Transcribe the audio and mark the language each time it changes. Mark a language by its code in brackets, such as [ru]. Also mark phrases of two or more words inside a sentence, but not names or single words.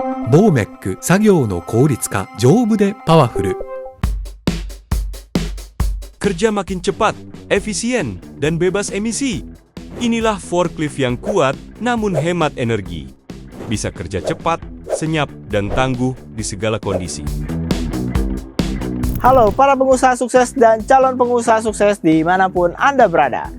[ja] ボーメック作業の効率化、丈夫でパワフル。 [id] Kerja makin cepat, efisien, dan bebas emisi. Inilah forklift yang kuat namun hemat energi. Bisa kerja cepat, senyap, dan tangguh di segala kondisi. Halo para pengusaha sukses dan calon pengusaha sukses dimanapun Anda berada.